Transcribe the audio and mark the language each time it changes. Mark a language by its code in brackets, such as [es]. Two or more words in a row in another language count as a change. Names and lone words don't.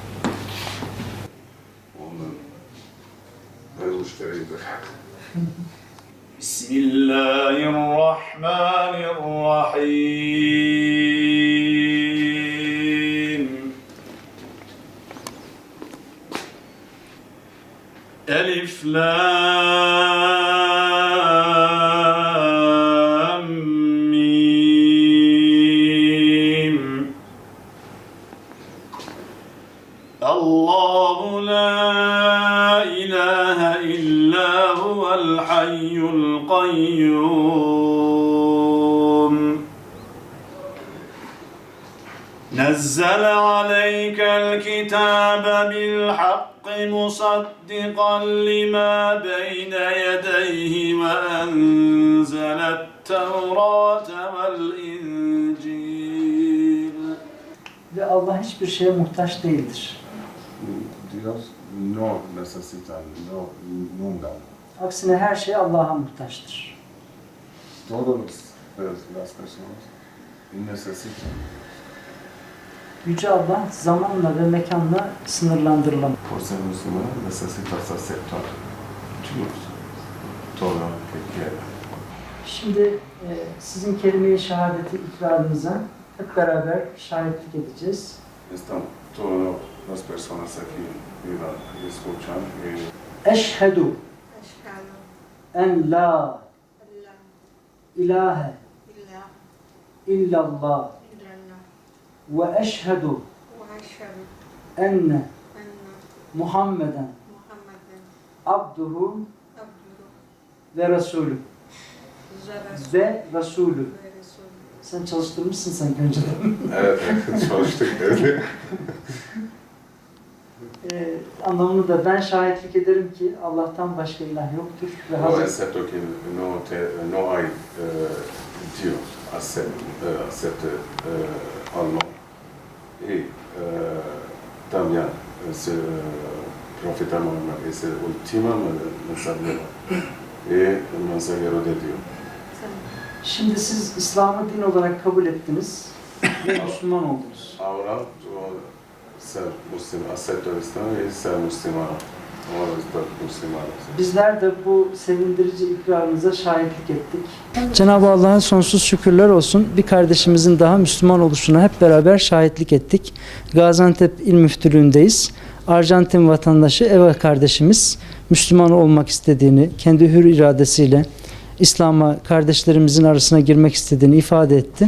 [ar] Bismillahirrahmanirrahim. ألف لام ميم. الله لا إله إلا هو الحي القيوم. نزل عليك الكتاب بالحق مصدقا لما بين يديه وأنزل التوراة والإنجيل. [tr] Ve Allah hiçbir şeye muhtaç değildir. [es] Dios no necesita nunca. [tr] Aksine her şey Allah'a muhtaçtır. [es] Todas las personas necesitan. [tr] Yüce Allah zamanla ve mekanla sınırlandırılamaz. [es] Por ser musulmán necesitas aceptar todo lo que quiera. [tr] Şimdi sizin kelime-i şehadeti ikrarınıza hep beraber şahitlik edeceğiz. [es] Están todas las personas aquí vivan y escuchan y [ar] أشهد أن لا إله إلا الله و أشهد أن محمدا عبده و رسوله و رسوله. [tr] Sen çalıştırmışsın sanki önceden. evet, çalıştık evde. Anlamını da ben şahitlik ederim ki Allah'tan başka ilah yoktur ve [es] No [tr] Hazreti [es] acepto que no hay Dios, acepte Allah. Y también el profeta Muhammad es el último mensajero y el mensajero de Dios. [tr] Şimdi siz İslam'ı din olarak kabul ettiniz ve Müslüman oldunuz. [es] Ahora yo ser musulmán, acepto el Islam y ser musulmán. Ahora estoy musulmán. [tr] Bizler de bu sevindirici ikrarınıza şahitlik ettik. Cenab-ı Allah'a sonsuz şükürler olsun. Bir kardeşimizin daha Müslüman oluşuna hep beraber şahitlik ettik. Gaziantep İl Müftülüğü'ndeyiz. Arjantin vatandaşı Eva kardeşimiz Müslüman olmak istediğini, kendi hür iradesiyle İslam'a kardeşlerimizin arasına girmek istediğini ifade etti.